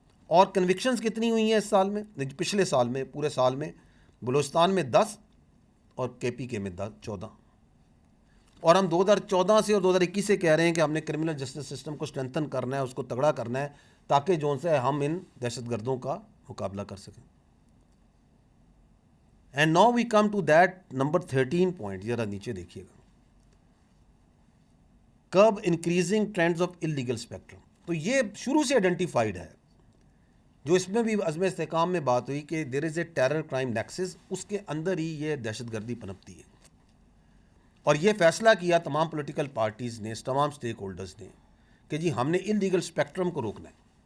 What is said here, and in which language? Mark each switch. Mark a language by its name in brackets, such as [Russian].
[Urdu] اور کنوکشنز کتنی ہوئی ہیں اس سال میں، پچھلے سال میں، پورے سال میں؟ بلوچستان میں 10 اور کے پی کے میں 14. اور ہم 2014 سے اور 2021 سے کہہ رہے ہیں کہ ہم نے کرمنل جسٹس سسٹم کو اسٹرینتھن کرنا ہے، اس کو تگڑا کرنا ہے، تاکہ جو سے ہم ان دہشت گردوں کا مقابلہ کر سکیں. [English] And now we come to that number 13 point. [Urdu] ذرا نیچے دیکھیے گا، [English] Curb increasing trends of illegal spectrum. [Urdu] تو یہ شروع سے آئیڈینٹیفائڈ ہے، جو اس میں بھی عزم استحکام میں بات ہوئی کہ [English] there is a terror crime nexus, [Urdu] اس کے اندر ہی یہ دہشت گردی پنپتی ہے. اور یہ فیصلہ کیا تمام پولیٹیکل پارٹیز نے، تمام سٹیک ہولڈرز نے، کہ جی ہم نے انلیگل اسپیکٹرم کو روکنا ہے.